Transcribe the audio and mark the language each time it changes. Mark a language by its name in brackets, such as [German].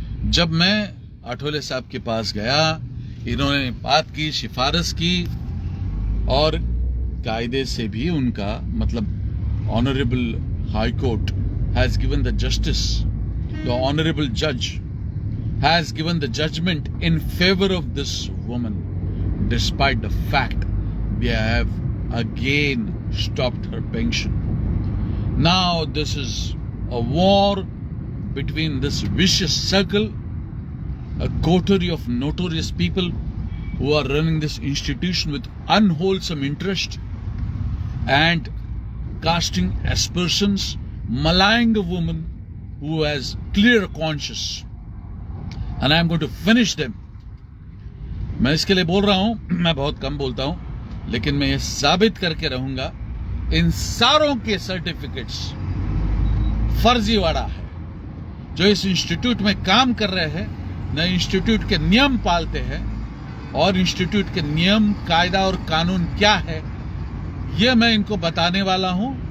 [Hindi] जब मैं आठवले साहब के पास गया, इन्होंने बात की, सिफारिश की, और कायदे से भी उनका मतलब [English] Honourable high court has given the justice, the honourable जज has given the judgement in favour of this woman despite the fact they have again stopped her pension. Now this is a war between this vicious circle, a coterie of notorious people who are running this institution with unwholesome interest and casting aspersions, maligning a woman who has clear conscience, and I am going to finish them. [Hindi] मैं इसके लिए बोल रहा हूं, मैं बहुत कम बोलता हूं, लेकिन मैं ये साबित करके रहूंगा, इन सारों के सर्टिफिकेट्स फर्जीवाड़ा है। जो इस इंस्टीट्यूट में काम कर रहे हैं, न इंस्टीट्यूट के नियम पालते हैं, और इंस्टीट्यूट के नियम, कायदा और कानून क्या है ये मैं इनको बताने वाला हूं।